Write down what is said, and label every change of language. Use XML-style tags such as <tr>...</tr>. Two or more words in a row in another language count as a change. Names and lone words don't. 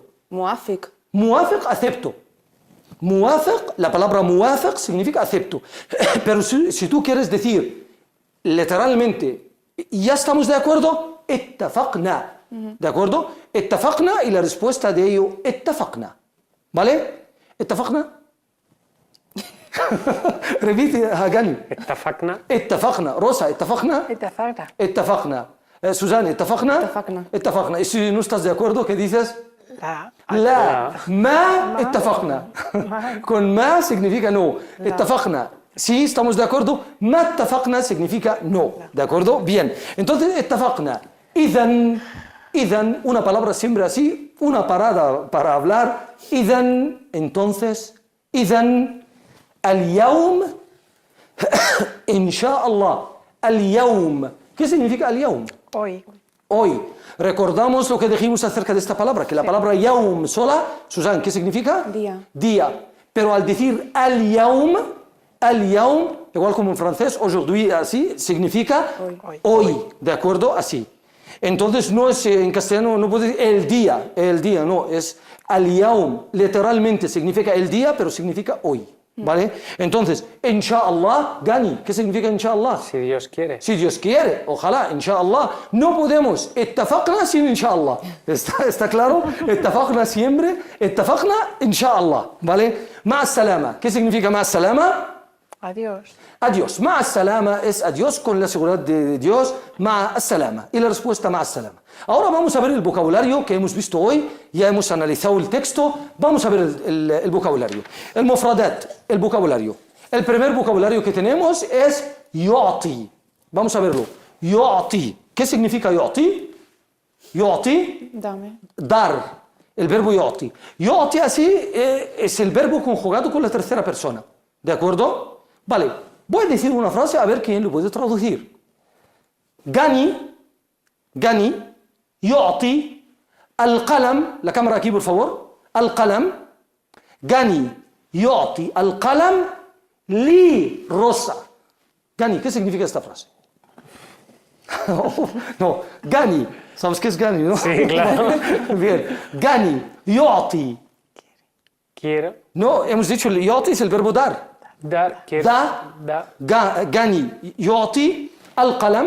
<ar>موافق. موافق,</ar> <es>acepto. Muwafiq, la palabra muwafiq significa acepto. Pero si tú quieres decir literalmente, ya estamos de acuerdo, اتفقنا. ¿De acuerdo? اتفقنا y la respuesta de ello,</es> <ar>اتفقنا.</ar> <es>¿Vale? اتفقنا. Repite, Hagani.</es> <ar>اتفقنا. اتفقنا. Rosa, اتفقنا. اتفقنا. Susana, اتفقنا. اتفقنا.</ar> <es>Y si no estás de acuerdo, ¿qué dices?</es> <ar>لا ما اتفقنا.</ar> <es>Con ما significa no. اتفقنا. Sí, estamos de acuerdo.</es> <ar>ما اتفقنا</ar> <es>significa no. ¿De acuerdo? Bien. Entonces,</es> <ar>اتفقنا. إذن,</ar> <es>una palabra siempre así, una parada para hablar. إذن, entonces,</es> <ar>إذن, اليوم, إن شاء الله. اليوم.</ar> <es>¿Qué significa اليوم? Hoy. Recordamos lo que dijimos acerca de esta palabra, que la palabra yaum sola, Susan, ¿qué significa? Día. Pero al decir al-yaum, igual como en francés, aujourd'hui, así, significa hoy. ¿De acuerdo? Así. Entonces no es en castellano, no puede decir el día, no, es al-yaum. Literalmente significa el día, pero significa hoy. ¿Vale? Entonces, inshallah, Gani, ¿qué significa inshallah? Si Dios quiere. Si Dios quiere, ojalá, inshallah. No podemos, اتفقنا sin inshallah. ¿Está claro? اتفقنا siempre,</es> <ar>اتفقنا إن شاء الله.</ar> <es>¿Vale?</es> <ar>مع السلامة.</ar> <es>¿Qué significa</es> <ar>مع السلامة?</ar> <es>Adiós.</es> <ar>مع السلامة</ar> <es>es adiós con la seguridad de Dios.</es> <ar>مع السلامة.</ar> <es>Y la respuesta</es> <ar>مع السلامة.</ar> <es>Ahora vamos a ver el vocabulario que hemos visto hoy. Ya hemos analizado el texto. Vamos a ver el vocabulario. El mufradat, el vocabulario. El primer vocabulario que tenemos es yu'ti. Vamos a verlo. Yu'ti. ¿Qué significa yu'ti? Yu'ti. Dame. Dar. El verbo yu'ti. Yu'ti así es el verbo conjugado con la tercera persona. ¿De acuerdo? Vale. Voy a decir una frase a ver quién lo puede traducir.</es> <ar>Gani يعطي القلم.</ar> <es>La cámara aquí, por favor.</es> <ar>القلم. Gani يعطي القلم لروسا.</ar> <es>Gani, ¿qué significa esta frase? No, Gani. ¿Sabes qué es Gani, no? Sí, claro. Bien. Gani يعطي. Quiero No, hemos dicho el يعطي es el verbo dar. dar, quiero Da. dar</es> <ar>Gani يعطي القلم,</ar>